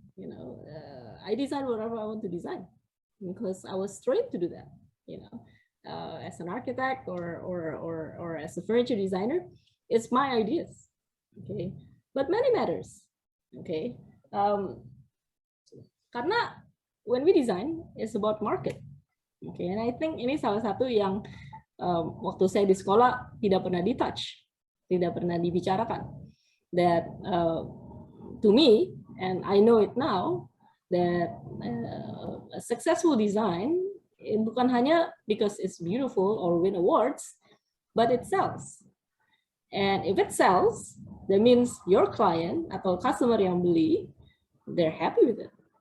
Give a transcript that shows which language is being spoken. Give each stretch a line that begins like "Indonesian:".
English: You know, I design whatever I want to design because I was trained to do that. You know, as an architect or as a furniture designer, it's my ideas. Okay, but money matters. Okay, karena when we design, it's about market. Okay, and I think
Indonesian: ini salah satu yang waktu saya di sekolah tidak pernah di-touch, tidak pernah dibicarakan.
English: That to me, and I know it now, that a successful design
Indonesian: bukan hanya
English: because it's beautiful or win awards, but it sells. And if it sells, that means your client
Indonesian: atau customer yang beli,
English: they're happy with it.